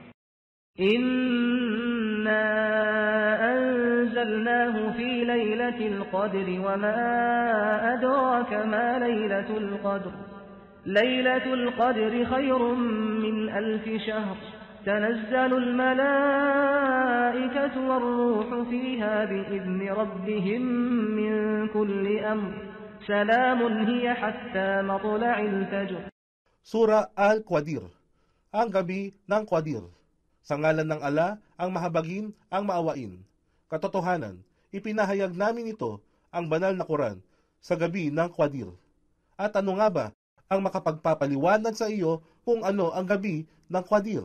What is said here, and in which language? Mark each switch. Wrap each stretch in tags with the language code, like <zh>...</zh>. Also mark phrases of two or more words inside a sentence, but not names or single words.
<ar>إنا أنزلناه في ليلة القدر وما أدراك ما ليلة القدر ليلة القدر خير من 1000 شهر تنزل الملائكة والروح فيها بإذن ربهم من كل أمر سلام هي حتى مطلع الفجر.</ar> <tl>Sura Al-Qadir, ang gabi ng Qadir. Sa ngalan ng ala, ang mahabagin, ang maawain. Katotohanan, ipinahayag namin ito, ang banal na Quran, sa gabi ng Qadir. At ano nga ba ang makapagpapaliwanag sa iyo kung ano ang gabi ng Qadir?</tl>